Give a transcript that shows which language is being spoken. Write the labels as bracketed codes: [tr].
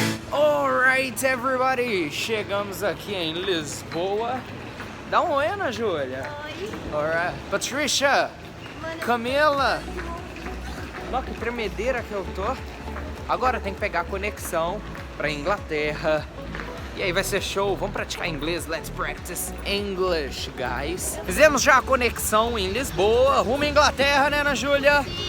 [en] Alright, everybody, [pt] chegamos aqui em Lisboa. Dá um oi, Ana Júlia. Oi. [en] Alright, Patricia, Camila. [pt] Olha que tremedeira que eu tô. Agora tem que pegar a conexão pra Inglaterra. E aí vai ser show, vamos praticar inglês. [en] Let's practice English, guys. [pt] Fizemos já a conexão em Lisboa, rumo à Inglaterra, né, Ana Júlia?